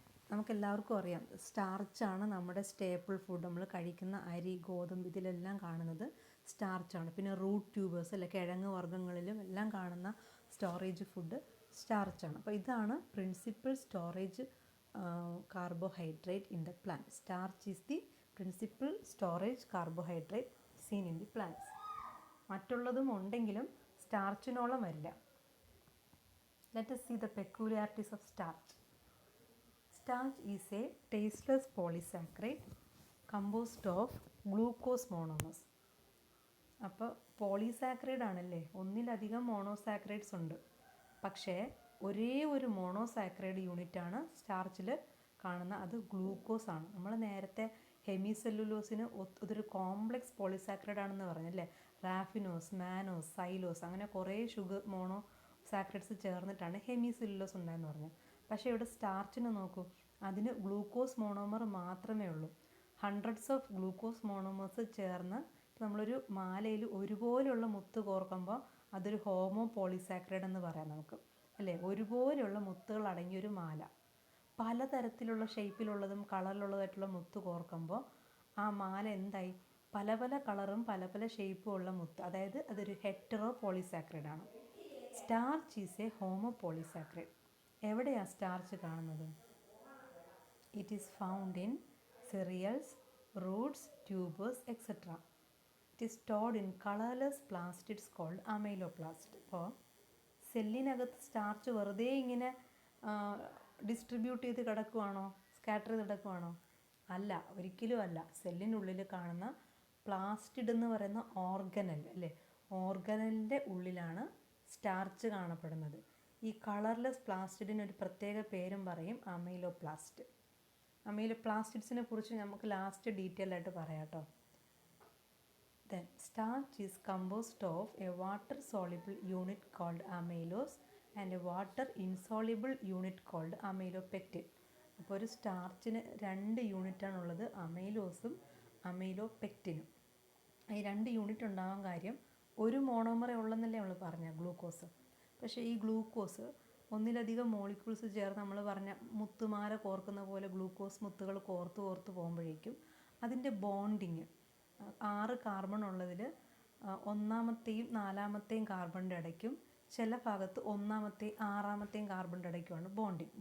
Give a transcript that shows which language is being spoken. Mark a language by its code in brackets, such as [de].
[ml] നമുക്കെല്ലാവർക്കും അറിയാം സ്റ്റാർച്ചാണ് നമ്മുടെ സ്റ്റേപ്പിൾ ഫുഡ്. നമ്മൾ കഴിക്കുന്ന അരി, ഗോതമ്പ് ഇതിലെല്ലാം കാണുന്നത് സ്റ്റാർച്ചാണ്. പിന്നെ റൂട്ട് ട്യൂബേഴ്സ് അല്ലെ, കിഴങ്ങ് വർഗ്ഗങ്ങളിലും എല്ലാം കാണുന്ന സ്റ്റോറേജ് ഫുഡ് സ്റ്റാർച്ചാണ്. അപ്പോൾ ഇതാണ് principal storage [en] carbohydrate in the plant. Starch is the principal storage carbohydrate seen in the plants. [ml] മറ്റുള്ളതും ഉണ്ടെങ്കിലും സ്റ്റാർച്ചിനോളം വരില്ല. [en] Let us see the peculiarities of starch. Starch is a tasteless polysaccharide composed of glucose monomers. [ml] അപ്പോൾ polysaccharide ആണല്ലേ, ഒന്നിലധികം monosaccharides ഉണ്ട്. പക്ഷേ ഒരേ ഒരു monosaccharide യൂണിറ്റാണ് സ്റ്റാർച്ചിൽ കാണുന്ന, അത് ഗ്ലൂക്കോസ് ആണ്. നമ്മൾ നേരത്തെ ഹെമിസെല്ലുലോസിന് ഇതൊരു കോംപ്ലക്സ് പോളിസാക്രൈഡ് ആണെന്ന് പറഞ്ഞല്ലേ. റാഫിനോസ്, മാനോസ്, സൈലോസ് അങ്ങനെ കുറേ മോണോസാക്രൈഡ്സ് ചേർന്നിട്ടാണ് ഹെമിസെല്ലുലോസ് ഉണ്ടായെന്ന് പറഞ്ഞത്. പക്ഷേ ഇവിടെ സ്റ്റാർച്ചിന് നോക്കൂ, അതിന് ഗ്ലൂക്കോസ് മോണോമർ മാത്രമേ ഉള്ളൂ. ഹൺഡ്രഡ്സ് ഓഫ് ഗ്ലൂക്കോസ് മോണോമേഴ്സ് ചേർന്ന് നമ്മളൊരു മാലയിൽ ഒരുപോലെയുള്ള മുത്ത് കോർക്കുമ്പോൾ അതൊരു ഹോമോ പോളിസാക്രൈഡ് എന്ന് പറയാം നമുക്ക് അല്ലേ. ഒരുപോലെയുള്ള മുത്തുകൾ അടങ്ങിയൊരു മാല, പലതരത്തിലുള്ള ഷേപ്പിലുള്ളതും കളറിലുള്ളതായിട്ടുള്ള മുത്ത് കോർക്കുമ്പോൾ ആ മാല എന്തായി, പല പല കളറും പല പല ഷേപ്പും ഉള്ള മുത്ത്, അതായത് അതൊരു ഹെറ്ററോ പോളിസാക്രൈഡ് ആണ്. [en] Starch is a homopolysaccharide. [ml] എവിടെയാണ് സ്റ്റാർച്ച് കാണുന്നത്? [en] It is found in cereals, roots, tubers, etc. It is stored in colorless plastids called amyloplast. [ml] അപ്പോൾ സെല്ലിനകത്ത് സ്റ്റാർച്ച് വെറുതെ ഇങ്ങനെ ഡിസ്ട്രിബ്യൂട്ട് ചെയ്ത് കിടക്കുവാണോ, സ്കാറ്റർ ചെയ്ത് കിടക്കുവാണോ? അല്ല, ഒരിക്കലും അല്ല. സെല്ലിനുള്ളിൽ കാണുന്ന പ്ലാസ്റ്റിഡ് എന്ന് പറയുന്ന ഓർഗനൽ അല്ലേ, ഓർഗനലിൻ്റെ ഉള്ളിലാണ് സ്റ്റാർച്ച് കാണപ്പെടുന്നത്. ഈ കളർലെസ് പ്ലാസ്റ്റിഡിന് ഒരു പ്രത്യേക പേരും പറയും, അമൈലോപ്ലാസ്റ്റ്. അമൈലോപ്ലാസ്റ്റിഡ്സിനെ കുറിച്ച് നമുക്ക് ലാസ്റ്റ് ഡീറ്റെയിൽ ആയിട്ട് പറയാം കേട്ടോ. [en] Then starch is composed of a water soluble unit called amylose and a water insoluble unit called amylopectin. [ml] അപ്പോൾ ഒരു സ്റ്റാർച്ചിന് 2 യൂണിറ്റാണുള്ളത്, അമൈലോസും അമൈലോപെക്റ്റിനും. ഈ 2 യൂണിറ്റ് ഉണ്ടാവാൻ കാര്യം ഒരു മോണോമറേ ഉള്ളെന്നല്ലേ നമ്മൾ പറഞ്ഞ ഗ്ലൂക്കോസ്. പക്ഷേ ഈ ഗ്ലൂക്കോസ് ഒന്നിലധികം മോളിക്യൂൾസ് ചേർന്ന് നമ്മൾ പറഞ്ഞ മുത്തുമാല കോർക്കുന്ന പോലെ ഗ്ലൂക്കോസ് മുത്തുകൾ കോർത്ത് പോകുമ്പോഴേക്കും അതിൻ്റെ ബോണ്ടിങ് 6 കാർബൺ ഉള്ളതിൽ 1ാമത്തെയും 4ാമത്തെയും കാർബണിൻ്റെ ഇടയ്ക്കും ചില ഭാഗത്ത് 1ാമത്തെയും 6ാമത്തെയും കാർബണിൻ്റെ ഇടയ്ക്കുമാണ് ബോണ്ടിങ്.